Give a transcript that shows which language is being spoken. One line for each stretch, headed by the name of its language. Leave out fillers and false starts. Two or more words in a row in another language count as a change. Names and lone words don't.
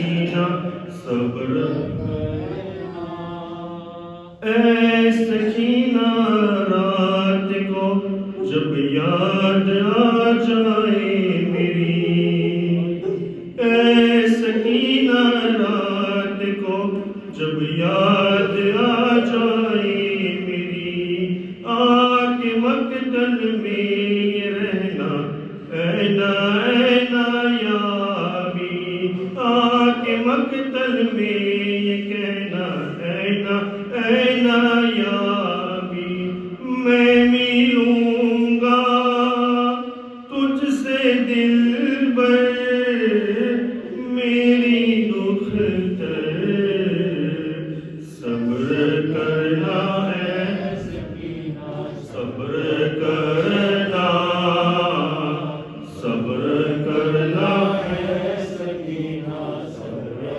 Urdu: سکینہ صبر اے سکینہ رات کو جب یاد آ جائے میری، اے سکینہ رات کو جب یاد آ جائے میری، آ کے مقتل میں رہنا
Arabic: اینا اینا یابی،
Urdu: آ کے مقتل میں یہ کہنا
Arabic: اینا اینا یابی،
Urdu: میں ملوں گا تجھ سے دلبر میری دختر، صبر کرنا ہے صبر کرنا، صبر کرنا ہے سکینہ صبر